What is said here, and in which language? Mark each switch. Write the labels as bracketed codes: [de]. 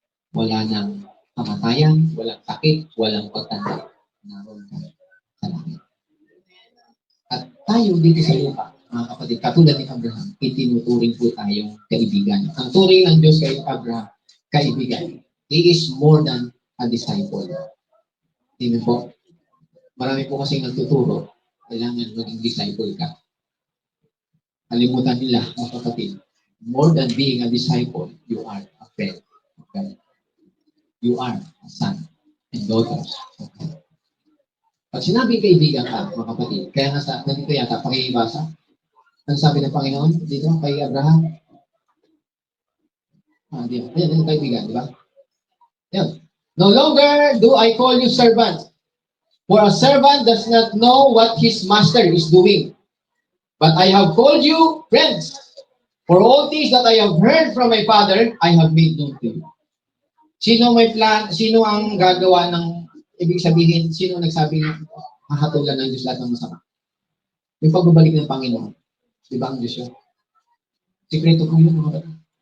[tl] Wala nang kamatayan, walang sakit, walang pagtanda. Naroon ka sa langit. At tayo dito sa lupa, mga kapatid, katulad ni Abraham, itinuturing po tayong kaibigan. Ang turing ng Diyos kay Abraham, kaibigan. [en] He is more than a disciple. [tl] Amen po. Marami po kasing nagtuturo, kailangan maging disciple ka. Kalimutan nila, mga kapatid, [en] more than being a disciple, you are a friend. Okay? You are a son and daughter. [tl] Okay? Pag sinabi kaibigan ka, mga kapatid, kaya nasa, ganito yata, pakibasa. Ano sabi ng Panginoon dito kay Abraham? Ayan, kaibigan, di ba? Yan. [en] No longer do I call you servant, for a servant does not know what his master is doing. But I have called you friends, for all things that I have heard from my Father, I have made known to you. [tl] Sino may plan? Sino ang gagawa ng ibig sabihin, sino nagsabing hahatulan ng Diyos lahat ng masama? Yung pagbabalik ng Panginoon. Di ba ang Diyos yun? Sikreto po yun, mga kapatid.